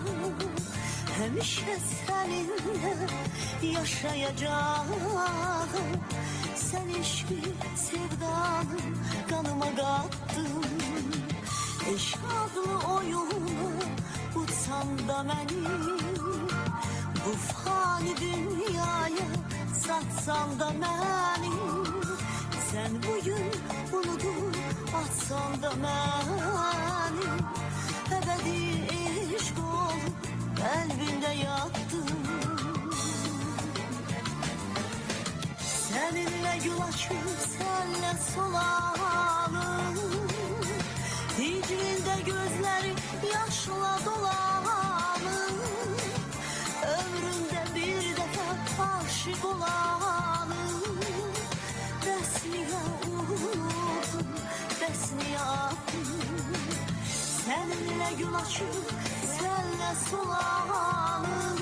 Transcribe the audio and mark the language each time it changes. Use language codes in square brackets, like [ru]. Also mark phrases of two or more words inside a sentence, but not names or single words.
[az] Həmişə səninlə yaşayacağım. Sən eşqi sevdanı qanıma qattın. Eşq adlı oyuna uçsam da mənim. [tr] Bu fani dünyaya satsan da beni. Sen bugün unutup atsan da beni. Ebedi eşk olup kalbinde yattım. Seninle gül açıp senle solanım. Hicrində gözleri yaşla dolanır. [az] Ömrümdə bir dəfə aşık olanım. Bəs niyə unuttun, bəs niyə attın? Səninlə gül açıb, sənlə solanım.